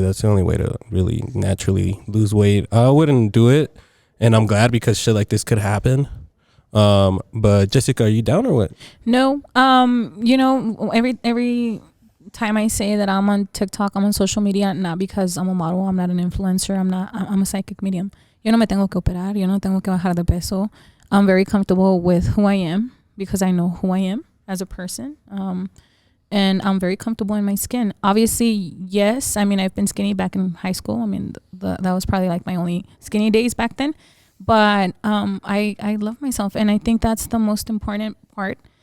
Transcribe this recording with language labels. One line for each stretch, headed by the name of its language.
English: That's the only way to really naturally lose weight. I wouldn't do it, and I'm glad because shit like this could happen. But Jessica, are you down or what? No. You know, every time I say that I'm on TikTok, I'm on social media, not because I'm a model, I'm not an influencer, I'm a psychic medium.
Spanish: Yo no me tengo que operar, yo no tengo que bajar de peso.
English: I'm very comfortable with who I am because I know who I am as a person. And I'm very comfortable in my skin. Obviously, yes, I mean, I've been skinny back in high school. I mean, that was probably like my only skinny days back then. But I love myself, and I think that's the most important part.